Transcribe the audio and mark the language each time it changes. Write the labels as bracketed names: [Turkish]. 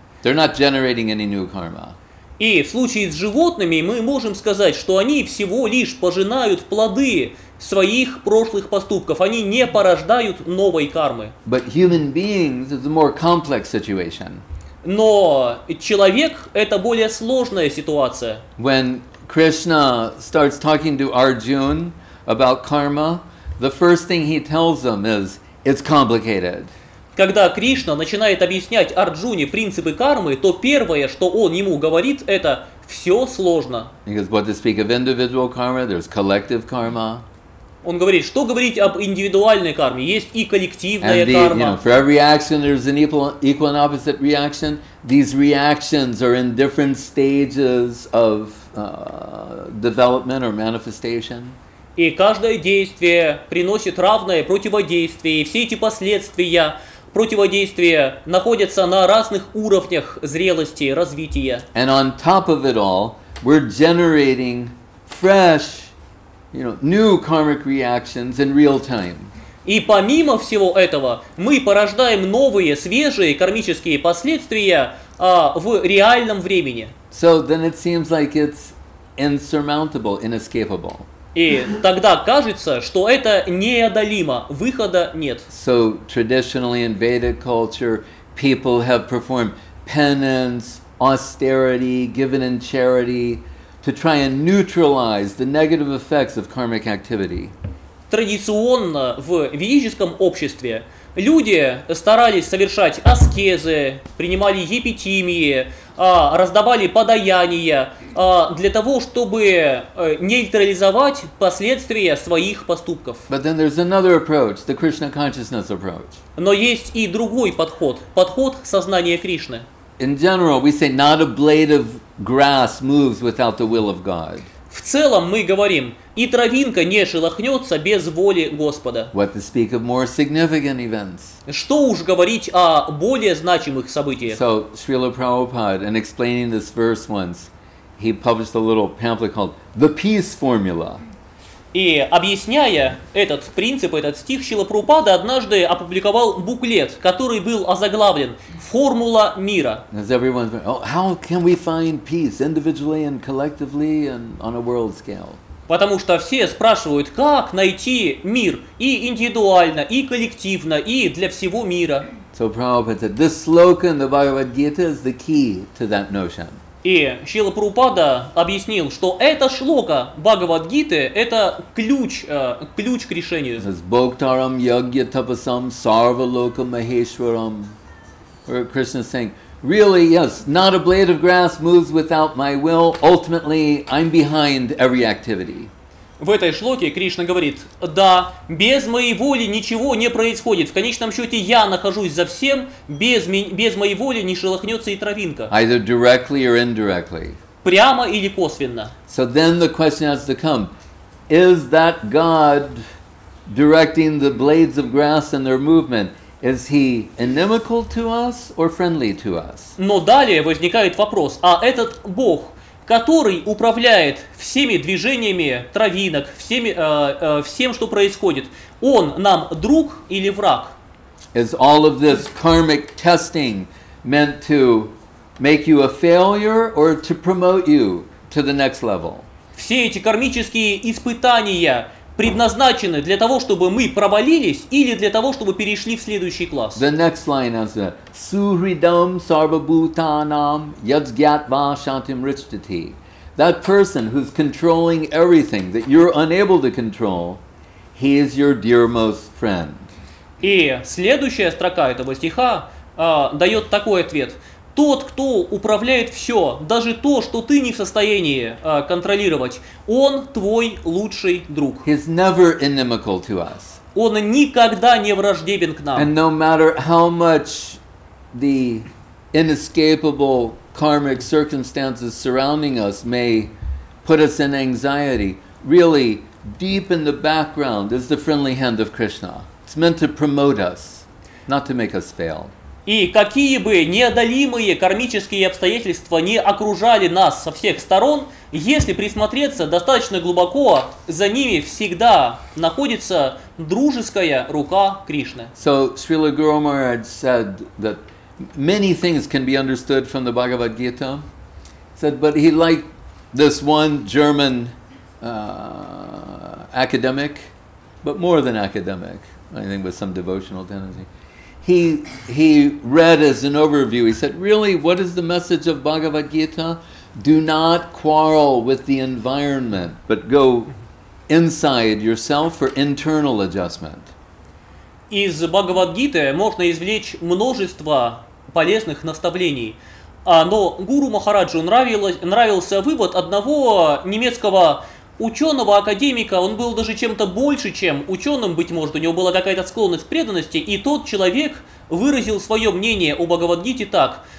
[English] They're not generating any new karma. [Russian] И в случае с животными мы можем сказать, что они всего лишь пожинают плоды своих прошлых поступков. Они не порождают новой кармы. [English] But human beings is a more complex situation. [Russian] Но человек – это более сложная ситуация. [English] When Krishna starts talking to Arjuna about karma, the first thing he tells him is, it's complicated. [Russian] Когда Кришна начинает объяснять Арджуне принципы кармы, то первое, что он ему говорит, это «все сложно». [English] Because what to speak of individual karma, there's collective karma. [Russian] Он говорит, что говорить об индивидуальной карме, есть и коллективная [English] And [Russian] карма. [English] for every action there's an equal and opposite reaction. These reactions are in different stages of development or manifestation. [Russian] И каждое действие приносит равное противодействие, и все эти последствия противодействия находятся на разных уровнях зрелости, развития. [English] And on top of it all, we're generating fresh, new karmic reactions in real time. [Russian] И помимо всего этого, мы порождаем новые, свежие кармические последствия в реальном времени. [English] So then it seems like it's insurmountable, inescapable. [Russian] И тогда кажется, что это неодолимо, выхода нет. [English] So traditionally in Vedic culture, people have performed penance, austerity, given in charity, to try and neutralize the negative effects of karmic activity. [Russian] Традиционно в ведическом обществе люди старались совершать аскезы, принимали епитимии, раздавали подаяния для того, чтобы нейтрализовать последствия своих поступков. [English] But then there's another approach, the Krishna consciousness approach. [Russian] Но есть и другой подход, подход сознания Кришны. [English] In general, we say not a blade of grass moves without the will of God. [Russian] В целом мы говорим, и травинка не шелохнется без воли Господа. [English] What to speak of more significant events? [Russian] Что уж говорить о более значимых событиях. [English] So Srila Prabhupada, in explaining this verse once, he published a little pamphlet called The Peace Formula. [Russian] И объясняя этот принцип, этот стих, Шрила Прабхупада однажды опубликовал буклет, который был озаглавлен «Формула мира». [English] How can we find peace individually and collectively and on a world scale? [Russian] Потому что все спрашивают, как найти мир и индивидуально, и коллективно, и для всего мира. [English] So Prabhupada said, this sloka in the Bhagavad Gita is the key to that notion. [Russian] И Шрила Прабхупада объяснил, что эта шлока Бхагавад-гиты – это ключ к решению. [Sanskrit] Bhoktaram yagya tapasam sarva loka maheshwaram. [English] Where Krishna is saying, really, yes, not a blade of grass moves without my will. Ultimately, I'm behind every activity. [Russian] В этой шлоке Кришна говорит, да, без моей воли ничего не происходит. В конечном счете я нахожусь за всем, без моей воли не шелохнется и травинка. [English] Either directly or indirectly. [Russian] Прямо или косвенно. [English] So then the question has to come, is that God directing the blades of grass and their movement, is he inimical to us or friendly to us? [Russian] Но далее возникает вопрос, а этот Бог, который управляет всеми движениями травинок, всем, что происходит, он нам друг или враг? [English] Is all of this karmic testing meant to make you a failure or to promote you to the next level? [Russian] Все эти кармические испытания предназначены для того, чтобы мы провалились, или для того, чтобы перешли в следующий класс? [English] The next line is [Sanskrit] Suhridam sarvabhutanam yadsgyatva shantim richtati. [English] That person who's controlling everything that you're unable to control, he is your dearmost friend. [Russian] И следующая строка этого стиха дает такой ответ. Тот, кто управляет все, даже то, что ты не в состоянии контролировать, он твой лучший друг. [English] He's never inimical to us. [Russian] Он никогда не враждебен к нам. [English] And no matter how much the inescapable karmic circumstances surrounding us may put us in anxiety, really deep in the background is the friendly hand of Krishna. It's meant to promote us, not to make us fail. [Russian] И какие бы неодолимые кармические обстоятельства не окружали нас со всех сторон, если присмотреться достаточно глубоко, за ними всегда находится дружеская рука Кришны. [English] So Srila Guru Maharaj said that many things can be understood from the Bhagavad Gita. Said, but he liked this one German academic, but more than academic, I think with some devotional tendency. He read as an overview, he said, really, what is the message of Bhagavad Gita? Do not quarrel with the environment, but go inside yourself for internal adjustment. [Russian] Из Бхагавад-гиты можно извлечь множество полезных наставлений. Но гуру Махараджу нравился вывод одного немецкого ученого, академика. Он был даже чем-то больше, чем ученым, быть может, у него была какая-то склонность к преданности, и тот человек выразил свое мнение о Бхагавад-гите так.